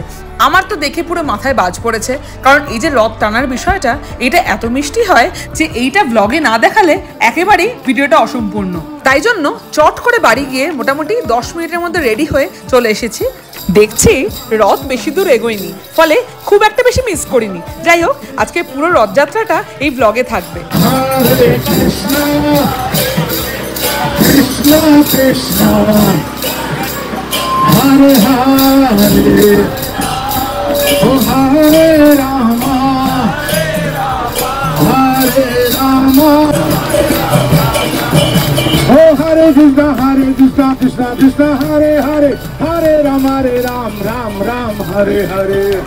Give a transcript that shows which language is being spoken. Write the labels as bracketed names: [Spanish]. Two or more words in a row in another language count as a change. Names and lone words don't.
[Bangla] আমার তো দেখে পুরো মাথায় বাজ পড়েছে, কারণ এই যে রথ টানার বিষয়টা, এটা এত মিষ্টি হয় যে এইটা ব্লগে না দেখালে একেবারেই ভিডিওটা অসম্পূর্ণ। তাই জন্য চট করে বাড়ি গিয়ে মোটামুটি 10 মিনিটের মধ্যে রেডি হয়ে চলে এসেছি। দেখছি রথ বেশি দূর এগোয়নি, ফলে খুব একটা বেশি মিস করিনি। যাই হোক আজকে পুরো রথযাত্রাটা এই ব্লগে থাকবে। Hare Hare, oh Hare Rama, Hare Rama, oh Hare Krishna, Krishna Krishna, Hare Hare, Hare Rama, Ram Ram, Hare Hare.